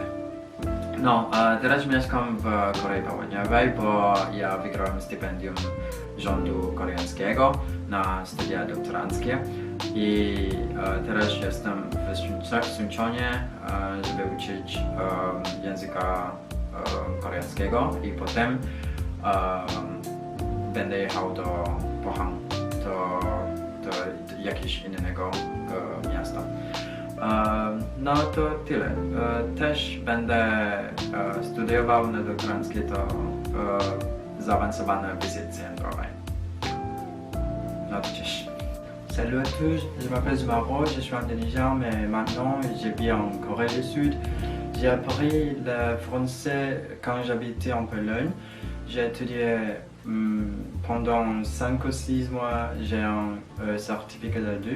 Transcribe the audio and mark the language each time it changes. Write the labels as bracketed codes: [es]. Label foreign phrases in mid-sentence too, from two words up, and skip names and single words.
[pl] No, teraz mieszkam w Korei Południowej, bo ja wygrałem stypendium rządu koreańskiego na studia doktoranckie i teraz jestem w Suncheonie, żeby uczyć języka koreańskiego i potem będę jechał do Pohang, do jakiegoś innego miasta. No to tyle. Też będę studiował na doktoranckie to zaawansowane wizyty centrowe. No to cześć. [fr] Salut à tous, je m'appelle Zumaro, je suis indonésien mais maintenant je vis en Corée du Sud. J'ai appris le français quand j'habitais en Pologne. J'ai étudié pendant 5 ou 6 mois, j'ai un certificat de 2.